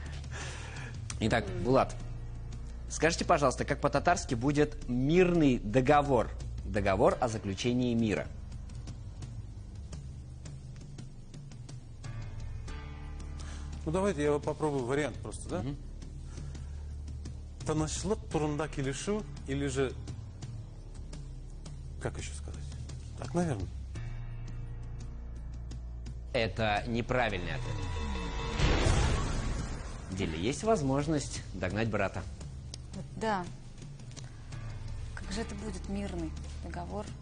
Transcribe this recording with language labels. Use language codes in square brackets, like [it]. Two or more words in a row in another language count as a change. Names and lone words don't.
[ru] карате-вакиль. Итак, Булат, Скажите, пожалуйста, как по-татарски будет мирный договор? Договор о заключении мира. Ну, давайте я попробую вариант просто, да? [tt] Танышлык турында келишу [ru] или же... Как еще сказать? Так, наверное. Это неправильный ответ. Диля, есть возможность догнать брата. Да. Как же это будет мирный договор?